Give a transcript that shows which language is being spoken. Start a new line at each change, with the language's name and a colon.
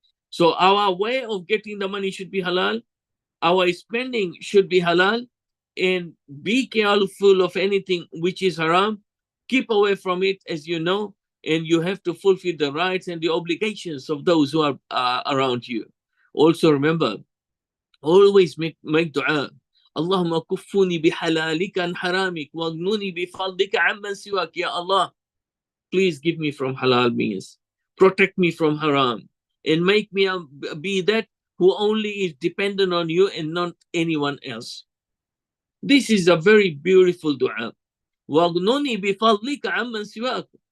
English: So our way of getting the money should be halal. Our spending should be halal. And be careful of anything which is haram. Keep away from it, as you know. And you have to fulfill the rights and the obligations of those who are around you. Also remember, always make dua.
Arabic: اللهم كفني بحلالك عن حرامك واغنني بفضلك عمن سواك.
English: Ya Allah, please give me from halal means, protect me from haram, and make me be that who only is dependent on you and not anyone else. This is a very beautiful dua.
Arabic: واغنني بفضلك عمن سواك.